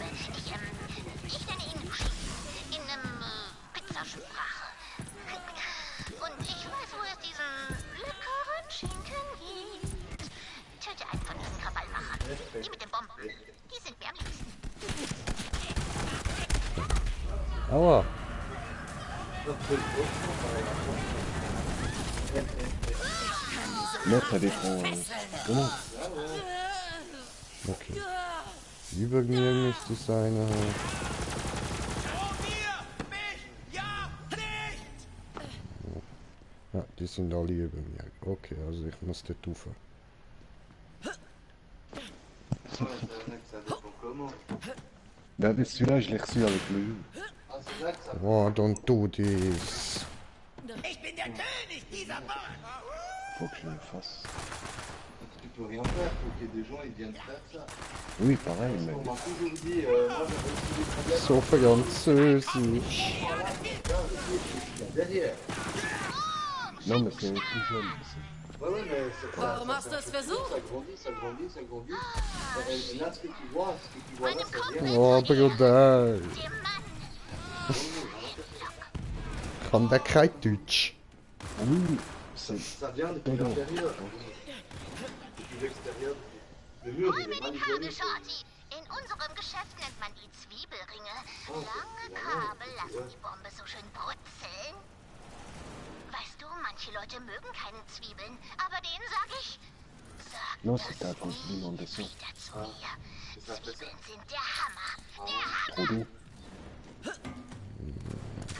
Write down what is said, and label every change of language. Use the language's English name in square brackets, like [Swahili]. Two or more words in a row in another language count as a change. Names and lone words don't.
[German] Ich nenne ihn Schießen. In Pizzasprache. Und ich weiß, wo es diesen leckeren Schinken gibt. Töte einen von diesen Krawallmachern. Die mit den Bomben. Die sind mir am liebsten. Aua. [French] Mettre des Francs. Comment? [German] Okay. Über mir müsste es sein. Ja, die sind alle über mir. Okay, also ich muss dort rauf. [French] Ben, celui-là, je l'ai reçu avec le jeu. [English] Oh, don't do this. [German] Ich bin der König dieser Burg. [French] Faut que je le fasse. Tu peux rien faire, faut qu'il y ait des gens, ils viennent faire ça. Oui, pareil, mais... On m'a toujours dit, moi j'avais aussi des problèmes. [German] So französisch. [French] Derrière. Non, mais c'est tout jeune. Ouais, ouais, mais c'est pas... [German] Warum hast du es versucht? [French] Ça grandit, ça grandit, ça grandit. Et là, ce que tu vois là, c'est rien. [German] Oh, Bruder. Kann der kein Deutsch? [French] Oui, ça vient depuis l'intérieur. Depuis l'extérieur. Le mur, il est mal isolé. [German] In unserem Geschäft nennt man die Zwiebelringe. Lange Kabel lassen die Bombe so schön brutzeln. Weißt du, manche Leute mögen keine Zwiebeln, aber denen sag ich, sag [French] non, [German] das [French] c'était à cause de l'inondation. [German] wieder zu mir. Zwiebeln sind der Hammer. Der [French] Trop [German] Hammer. [French] d'eau.